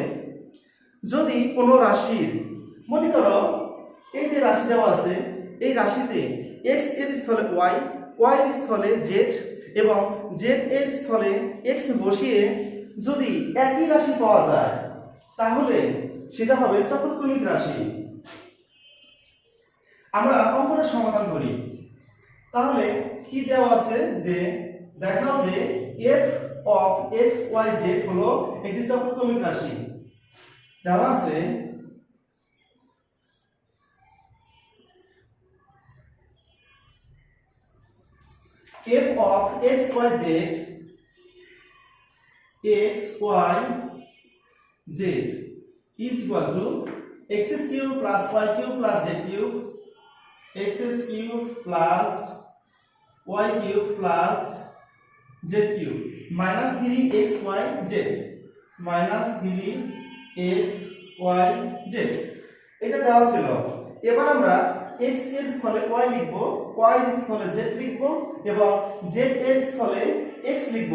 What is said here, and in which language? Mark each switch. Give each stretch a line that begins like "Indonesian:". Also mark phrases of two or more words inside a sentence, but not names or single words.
Bangla: যদি কোনো রাশির, মনে করো এই যে রাশি দেওয়া আছে, এই রাশিতে x এর স্থলে y, y এর স্থলে z এবং z এর স্থলে x বসিয়ে যদি একই রাশি পাওয়া যায় তাহলে সেটা হবে চক্রক্রমিক রাশি। আমরা অঙ্কটা সমাধান করি। তাহলে কি দেওয়া আছে যে দেখাও যে
English: f of x y z
Bangla: হলো একটি চক্রক্রমিক রাশি। দেওয়া আছে
English: f of x y z is equal to x cube plus y cube plus z cube, x cube plus y cube plus z cube minus 3xyz minus 3xyz।
Bangla: এটা দেওয়া ছিল। এবার আমরা x এর স্থলে y লিখব, y এর স্থলে z লিখব এবং z এর স্থলে x লিখব।